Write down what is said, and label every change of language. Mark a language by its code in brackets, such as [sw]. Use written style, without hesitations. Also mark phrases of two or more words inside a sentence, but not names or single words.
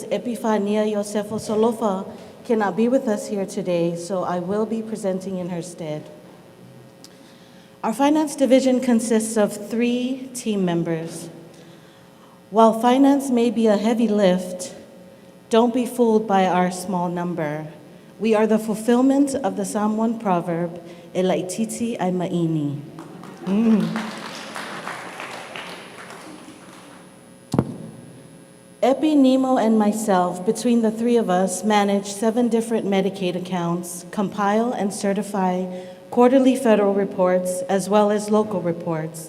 [en] Epifania Yosefo Solofa, cannot be with us here today, so I will be presenting in her stead. Our finance division consists of 3 team members. While finance may be a heavy lift, don't be fooled by our small number. We are the fulfillment of the Samoan proverb, [sm] Elaititi ai maini. [en] Epi, Nemo, and myself, between the 3 of us, manage 7 different Medicaid accounts, compile and certify quarterly federal reports, as well as local reports.